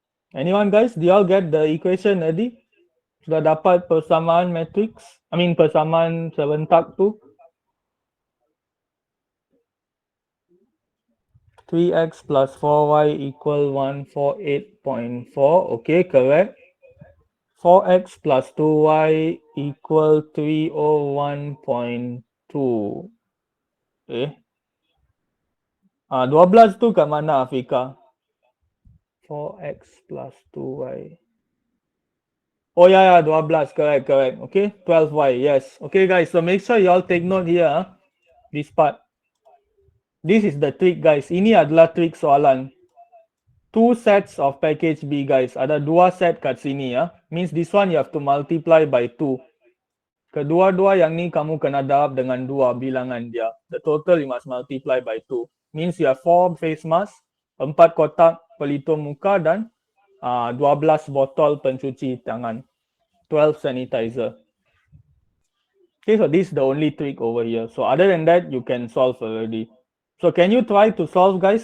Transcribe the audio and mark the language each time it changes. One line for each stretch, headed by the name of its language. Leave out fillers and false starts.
English: Anyone guys? Do you all get the equation already?
Malay: Sudah dapat persamaan matrix? Persamaan serentak tu?
English: 3x plus 4y equal 148.4. Okay, correct. 4x plus 2y equal 301.2. Okay.
Malay: 12 tu kat mana Afika? 4x plus 2y.
English: Oh yeah, 12, correct. Okay, 12y, yes. Okay guys, so make sure you all take note here, this part. This is the trick guys.
Malay: Ini adalah trik soalan.
English: Two sets of package B guys.
Malay: Ada dua set kat sini
English: Means this one you have to multiply by 2.
Malay: Kedua-dua yang ni kamu kena darab dengan 2 bilangan dia.
English: The total you must multiply by 2. Means you have 4 face mask,
Malay: 4 kotak pelitup muka dan 12 botol pencuci tangan.
English: 12 sanitizer. Okay, so this is the only trick over here. So other than that, you can solve already. So can you try to solve guys?